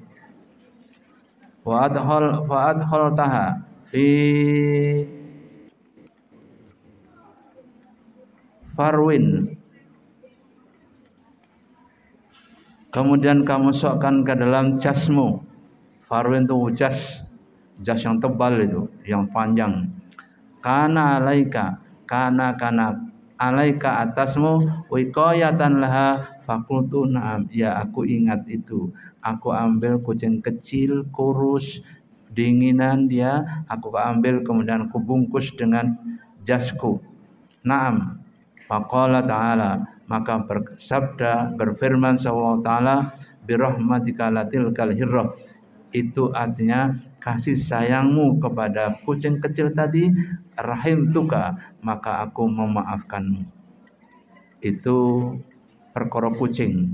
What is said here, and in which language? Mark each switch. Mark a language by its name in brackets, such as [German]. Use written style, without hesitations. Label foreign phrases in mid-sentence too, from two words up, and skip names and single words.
[Arabic] وأدخلتها في فرو, [Indonesian] kemudian kamu masukkan ke dalam jasmu. Farwin itu jas yang tebal itu, yang panjang. [Arabic] كان عليك، كان عليك atasmu, وقاية لها، فقلت نعم, [Indonesian] ya aku ingat itu. Aku ambil kucing kecil, kurus, dinginan dia, aku ambil kemudian aku bungkus dengan jasku. [Arabic] Na'am. فقال تعالى, [Indonesian] maka bersabda, berfirman [Arabic] صلى الله تعالى, برحمتك لتلك الهرة, [Indonesian] itu artinya kasih sayangmu kepada kucing kecil tadi, rahimtuka, maka aku memaafkanmu. Itu perkara kucing.